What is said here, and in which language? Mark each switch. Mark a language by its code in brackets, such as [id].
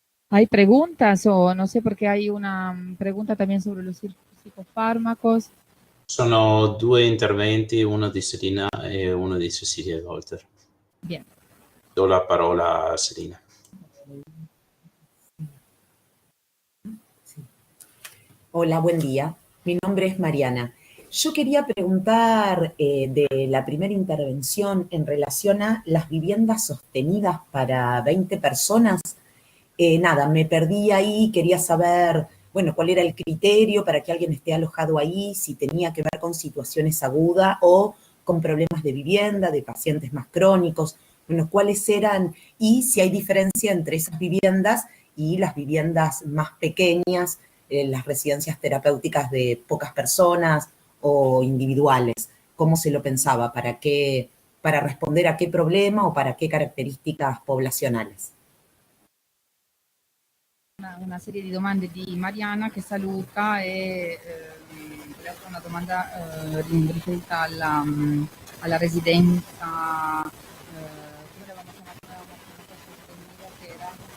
[es] ¿Hay preguntas o no sé, porque hay una pregunta también sobre los psicofármacos? [it] Sono due interventi, uno di Selina e uno di Cecilia Golter. [es] Bien. [it] Do la parola a Selina. [es] Hola, buen día. Mi nombre es Mariana. Yo quería preguntar de la primera intervención en relación a las viviendas sostenidas para 20 personas. Nada, me perdí ahí, quería saber, bueno, cuál era el criterio para que alguien esté alojado ahí, si tenía que ver con situaciones agudas o con problemas de vivienda, de pacientes más crónicos, bueno, cuáles eran y si hay diferencia entre esas viviendas y las viviendas más pequeñas, las residencias terapéuticas de pocas personas o individuales, cómo se lo pensaba, para responder a qué problema o para qué características poblacionales. [it] Una serie di domande di Mariana che saluta e le fa una domanda riferita alla residenza, come l'avevamo chiamata, che era